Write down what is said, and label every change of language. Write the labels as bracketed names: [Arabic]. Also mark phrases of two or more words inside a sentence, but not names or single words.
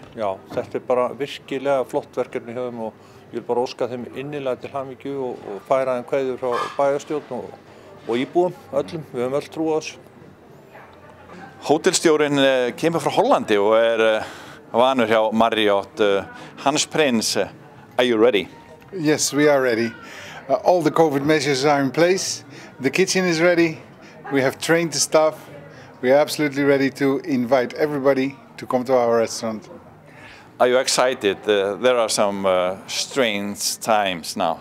[Icelandic] Já, þetta bara virkilega flott verkefni hjá þeim og ég vil bara óska þeim innilega til hamingju og færa þeim kveðjur frá bæjarstjórn og íbúum öllum. Við höfum öll trú á þessu. Hótelstjórinn kemur frá Hollandi og vanur hjá Marriott. [English] Hans Prins, are you ready? Yes, we are ready. All the COVID measures are in place. The kitchen is ready. We have trained the staff. We are absolutely ready to invite everybody to come to our restaurant. Are you excited? There are some strange times now.